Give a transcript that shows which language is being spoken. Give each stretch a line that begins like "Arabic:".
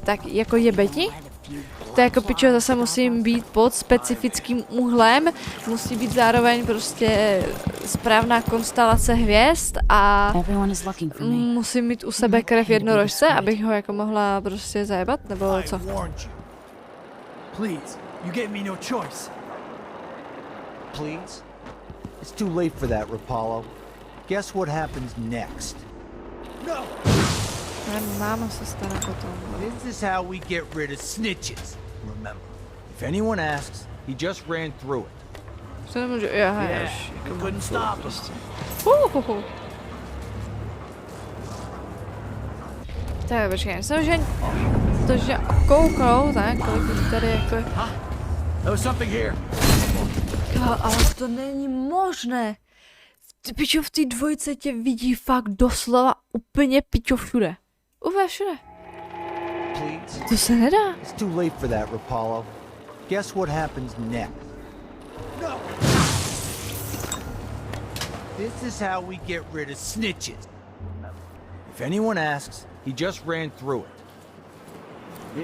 Czech: Tak jako jebeti? To jako pičo, zase musím být pod specifickým úhlem, musí být zároveň prostě správná konstelace hvězd a musím mít u sebe krev jednorožce, abych ho jako mohla prostě zajebat, nebo co?
English: Please, you gave me no choice. Please? It's too late for that, Rapallo. Guess what happens next? No!
Czech: Máma se stará potom.
English: This is how we get rid of snitches. Remember, if anyone asks, he just ran through it.
Czech: Co nemůžu, já
English: You couldn't stop
Czech: prostě. Tak počkej, myslím, že to, že kouknou, tak, kolik lidí tady jako...
English: There was something here.
Czech: Ale to není možné. Ty pičo, v té dvojce tě vidí fakt doslova úplně pičo všude. Úplně všude. To se nedá.
English: It's too late for that, Rapallo. Guess what happens next? No! This is how we get rid of snitches. If anyone asks, he just ran through it.